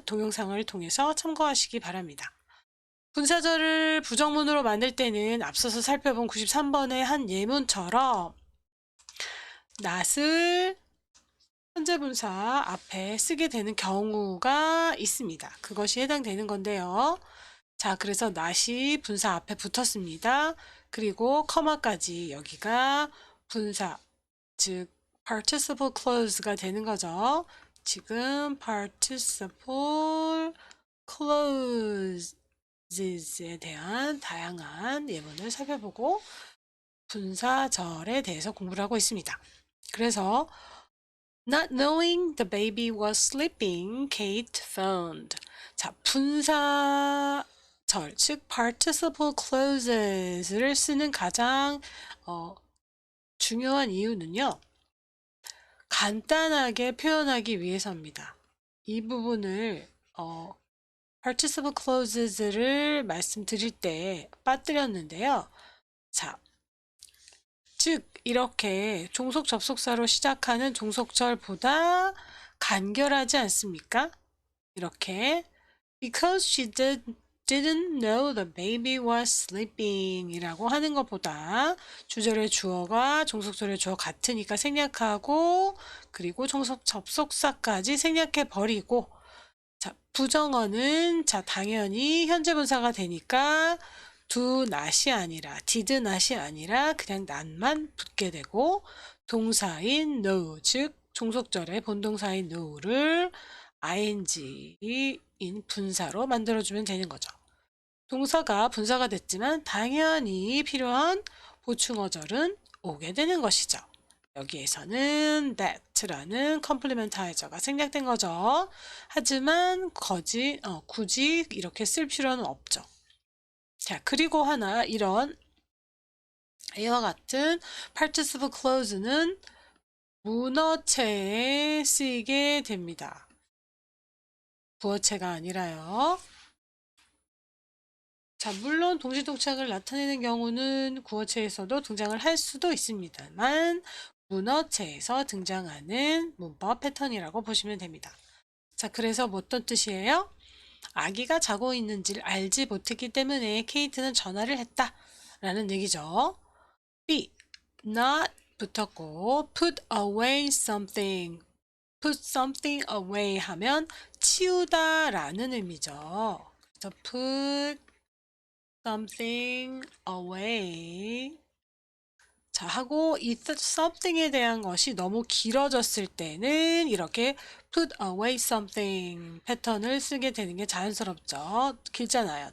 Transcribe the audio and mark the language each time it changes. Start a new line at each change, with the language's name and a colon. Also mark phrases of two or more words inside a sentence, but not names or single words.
Korean: 동영상을 통해서 참고하시기 바랍니다. 분사절을 부정문으로 만들 때는 앞서서 살펴본 93번의 한 예문처럼 not을 현재 분사 앞에 쓰게 되는 경우가 있습니다. 그것이 해당되는 건데요. 자, 그래서 not이 분사 앞에 붙었습니다. 그리고 커마까지 여기가 분사, 즉
English: participle clause
Korean: 가 되는 거죠. 지금
English: participle clauses
Korean: 에 대한 다양한 예문을 살펴보고 분사절에 대해서 공부를 하고 있습니다.
English: 그래서 Not knowing the baby was sleeping, Kate phoned.
Korean: 자, 분사절, 즉
English: participle clauses
Korean: 를 쓰는 가장 중요한 이유는요. 간단하게 표현하기 위해서입니다. 이 부분을
English: participle clauses
Korean: 를 말씀드릴 때 빠뜨렸는데요. 자, 즉 이렇게 종속 접속사로 시작하는 종속절보다 간결하지 않습니까?
English: 이렇게 because she didn't know the baby was sleeping
Korean: 이라고 하는 것보다 주절의 주어가 종속절의 주어 같으니까 생략하고 그리고 종속 접속사까지 생략해 버리고 자, 부정어는 자 당연히 현재 분사가 되니까
English: do not
Korean: 이 아니라
English: did not
Korean: 이 아니라 그냥 not만 붙게 되고 동사인 know 즉 종속절의 본동사인 know를 ing인 분사로 만들어주면 되는 거죠. 동사가 분사가 됐지만 당연히 필요한 보충어절은 오게 되는 것이죠. 여기에서는 that라는 컴플리멘타이저가 생략된 거죠. 하지만 굳이 이렇게 쓸 필요는 없죠. 자, 그리고 하나 이런 이와 같은
English: participle clause
Korean: 는 문어체에 쓰이게 됩니다. 부어체가 아니라요. 자, 물론 동시동작을 나타내는 경우는 구어체에서도 등장을 할 수도 있습니다만 문어체에서 등장하는 문법 패턴이라고 보시면 됩니다. 자, 그래서 뭐 어떤 뜻이에요? 아기가 자고 있는지를 알지 못했기 때문에 케이트는 전화를 했다 라는 얘기죠. B. Not 붙었고
English: put away something put something away
Korean: 하면 치우다 라는 의미죠. 그래서
English: put something away
Korean: 자 하고 이 something에 대한 것이 너무 길어졌을 때는 이렇게
English: put away something
Korean: 패턴을 쓰게 되는 게 자연스럽죠. 길잖아요.